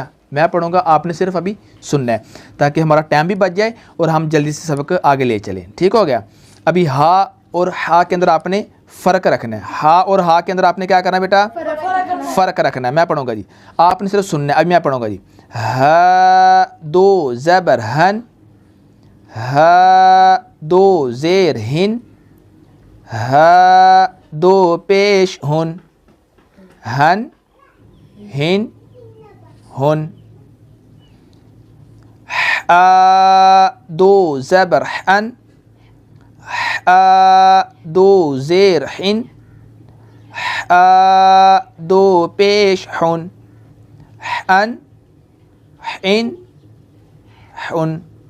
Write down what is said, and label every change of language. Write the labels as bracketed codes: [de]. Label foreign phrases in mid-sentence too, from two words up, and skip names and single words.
[ur] میں پڑھوں گا، آپ نے صرف ابھی سننا ہے تاکہ ہمارا ٹائم بھی بچ جائے اور ہم جلدی سے سبق آگے لے چلیں. ٹھیک ہو گیا. ابھی ہا اور ہا کے اندر آپ نے فرق رکھنا ہے. ہا اور ہا کے اندر آپ نے کیا کرنا ہے بیٹا؟ فرق رکھنا ہے. میں پڑھوں گا جی، آپ نے صرف سننا ہے. ابھی میں پڑھوں گا جی. ہا دو زبر ہن، ہا دو زیر ہن، ہا دو پیش ہن، ہن ہن ہن. آ دو زبر حن، آ دو زیر حن، آ دو پیش حن، حن حن حن.